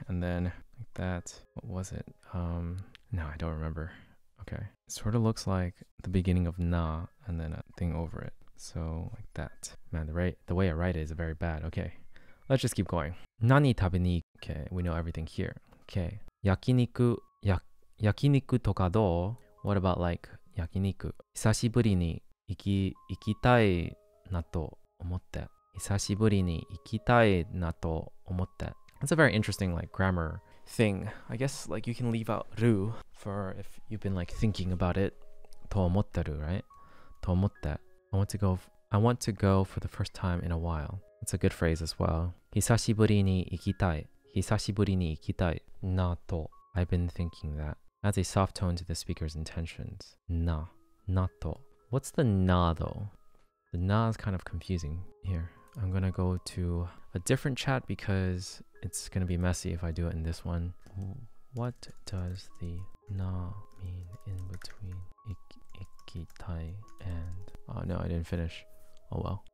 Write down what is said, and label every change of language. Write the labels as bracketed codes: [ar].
[en] And then like that. What was it? No, I don't remember. Okay. It sort of looks like the beginning of na and then a thing over it. So like that. Man, the way I write it is very bad. Okay. Let's just keep going. Nani tabe ni. Okay, we know everything here. Okay. Yakiniku, [ja] yakiniku toka do? [en] What about like yakiniku? [ja] 久しぶりに行きたいなと思って。久しぶりに行きたいなと思って. That's a very interesting like grammar thing. I guess like you can leave out ru for if you've been like thinking about it. と思ってる, right? と思って. [en] I want to go for the first time in a while. It's a good phrase as well. [ja] 久しぶりに行きたい. 久しぶりに行きたいなと. [en] I've been thinking that. Adds a soft tone to the speaker's intentions. Na to. What's the na though? The na is kind of confusing here. I'm gonna go to a different chat because it's gonna be messy if I do it in this one. What does the na mean in between ikitai and... Oh no, I didn't finish. Oh well.